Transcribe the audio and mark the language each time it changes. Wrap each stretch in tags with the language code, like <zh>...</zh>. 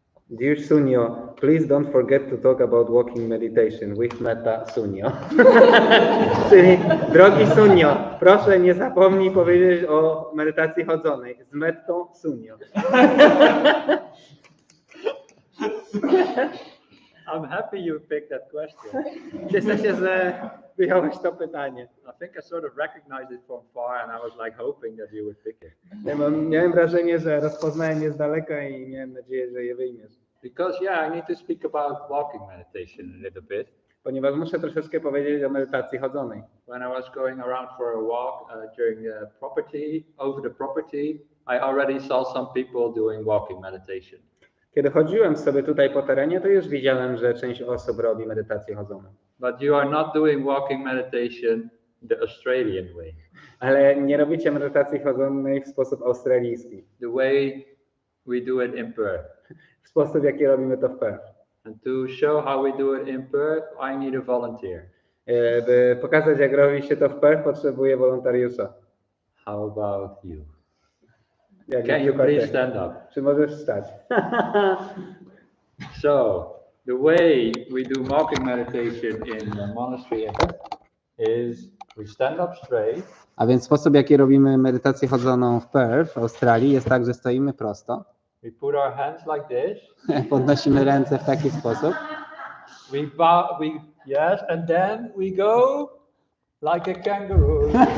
<en>Dear Sunyo, please don't forget to talk about walking meditation with Bhante Sunyo.</en> <pl>Czyli, drogi Sunyo, proszę nie zapomnij powiedzieć o medytacji chodzonej z Bhante Sunyo.</pl> <en>I'm happy you picked that question.</en> <pl>Cieszę się, że wyjąłeś to pytanie.</pl> <en>I think I sort of recognized it from far, and I was like hoping that you would pick it.</en> <pl>Miałem wrażenie, że rozpoznałem je z daleka i miałem nadzieję, że je wyjmiesz.</pl> <en>Because I need to speak about walking meditation a little bit.</en> <pl>Ponieważ muszę troszeczkę powiedzieć o medytacji chodzonej.</pl> <en>When I was going around for a walk during over the property, I already saw some people doing walking meditation.</en> <pl>Kiedy chodziłem sobie tutaj po terenie, to już widziałem, że część osób robi medytację chodzoną.</pl> <en>But you are not doing walking meditation the Australian way.</en> <pl>Ale nie robicie medytacji chodzonej w sposób australijski.</pl> <en>The way we do it in Perth.</en> <pl>W sposób, w jaki robimy to w Perth.</pl> <en>And to show how we do it in Perth, I need a volunteer.</en> <pl>By pokazać, jak robi się to w Perth, potrzebuję wolontariusza.</pl> <en>How about you?</en> <pl>Jak</pl> <en>Can you please stand up?</en> <pl>Czy możesz wstać?</pl> <en>So, the way we do walking meditation in the monastery is we stand up straight.</en> <pl>A więc sposób, w jaki robimy medytację chodzoną w Perth, w Australii, jest tak, że stoimy prosto.</pl> <en>We put our hands like this.</en> <pl>Podnosimy ręce w taki sposób.</pl> <en>We bow, yes, and then we go like a kangaroo.</en>